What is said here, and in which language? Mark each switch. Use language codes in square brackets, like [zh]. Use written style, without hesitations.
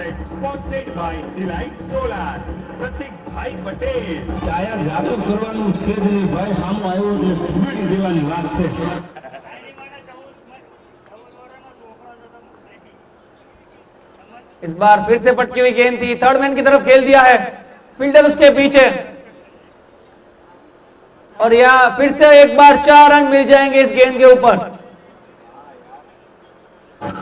[hi] Sponsored by delight solar. प्रतीक भाई पटेल। [gu] કાયા જાદવ કરવાનું છે જ નહીં ભાઈ, સામું આવ્યો એટલે સ્પીડ દેવાની વાત છે. [hi] इस बार फिर से पटकी हुई गेंद थी, थर्ड मैन की तरफ खेल दिया है, फील्डर उसके पीछे। और यहां फिर से एक बार 4 रन मिल जाएंगे इस गेंद के ऊपर।